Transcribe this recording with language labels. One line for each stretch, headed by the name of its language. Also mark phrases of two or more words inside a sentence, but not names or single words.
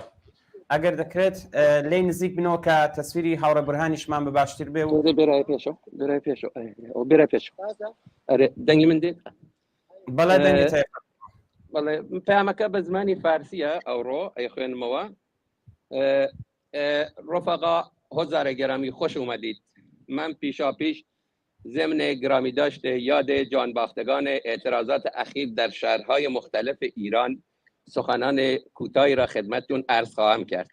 Central Kurdish: ئەگەر دەکرێت لێی نزیک بنەوە کە تەسویری هاوڕە بورهانیشمان بە باشتر بێ و بێرای پێشەوە بێرای پێشەوە بێرای پێشەوە دەنگی من دێت. بەڵێ دەنگێت بەڵێ پەیامەکە بە زمانی فارسیە ئەوڕۆ ئەی خوێنمەوە.
Persian: رفقا هزار گرامی خوش اومدید. من پیشاپیش ضمن گرامی داشته یاد جانباختگان اعتراضات اخیر در شهرهای مختلف ایران سخنان کوتاهی را خدمتتون عرض خواهم کرد.